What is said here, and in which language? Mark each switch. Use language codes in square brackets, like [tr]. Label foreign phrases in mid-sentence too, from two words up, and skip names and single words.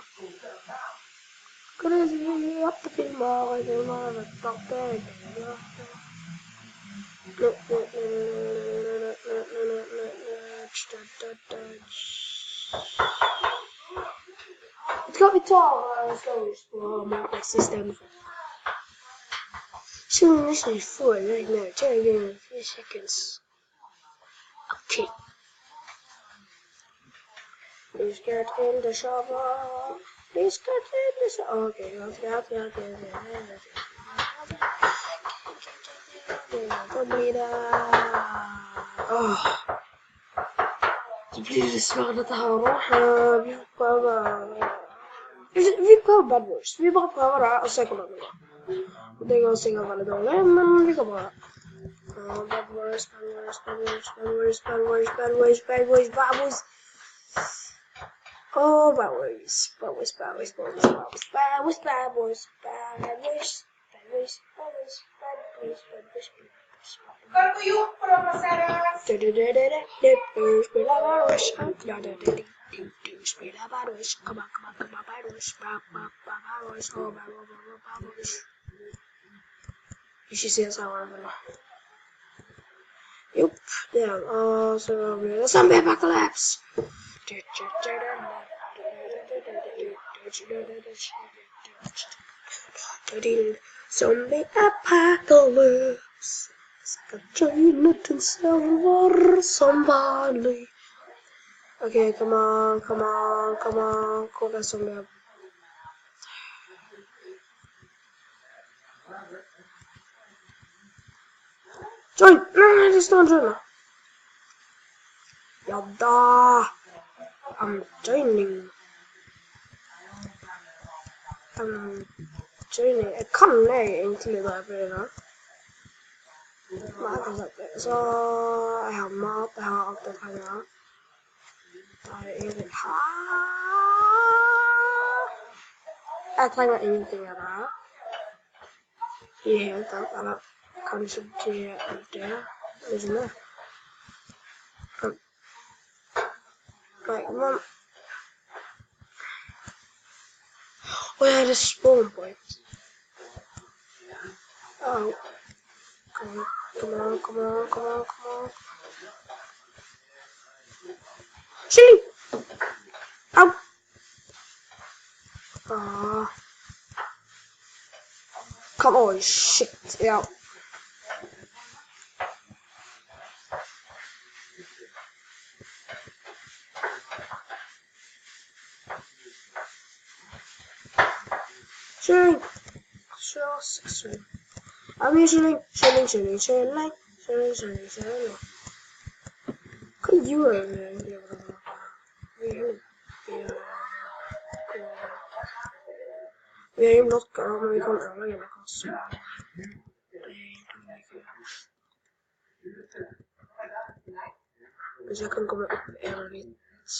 [no] Kan jeg se det filmer, jeg vet at det er Skal vi ta stories på Minecraft i stedet for? Så nesten vi får det med til 3 seconds. Ok. [en] Please get in the shower. Please get in the shower. [no] Okay, Oh, det blir dessverre dette her nå. Vi prøver Bad Boys. Vi bare prøver det og ser hvordan det går. Det går sikkert veldig dårlig, men vi kan prøve. [en] Bad Boys, Bad Boys, Bad Boys, Bad Boys, Bad Boys, Bad Boys, Bad Boys, Bad Boys. Oh, Bad Boys, Bad Boys, Bad Boys, Bad Boys, Bad Boys, Bad Boys, Bad Boys, Bad Boys, Bad Boys, Bad Boys, Bad Boys, Bad Boys. [no] Hva har du gjort for å plassere oss? Spiller Bad Boys. Spiller Bad Boys. [en] Come on, Bad Boys. Bad Boys. Oh, Bad Boys. [no] Ikke si sammen med meg. Jupp, det er han. Og så blir det Zombie Apocalypse. Zombie Apocalypse. Skal joinen server som vanlig. Ok, [en] come on. [no] Hvor er zombie? Join! Nei, det står en joiner. Ja da. [en] I'm joining. [no] Jeg kan egentlig drepe det da. Nei, jeg kan sagt det. Så jeg har mat, jeg har alt jeg trenger. Da er det ingenting her. Jeg trenger ingenting av det her. I det hele tatt, eller kanskje det er det. Liksom det. Nei, men... Åja, det er [en] spawn point. Oh. Come on. [no] Chili! Au! [en] Come on, shit, ja. [no] Chilling. Så sexual. [en] I'm chilling. [no] Hva gjør jeg egentlig? Vi har jo blokker, men vi kan ødelegge noe så. Hvis jeg kan komme opp en litt.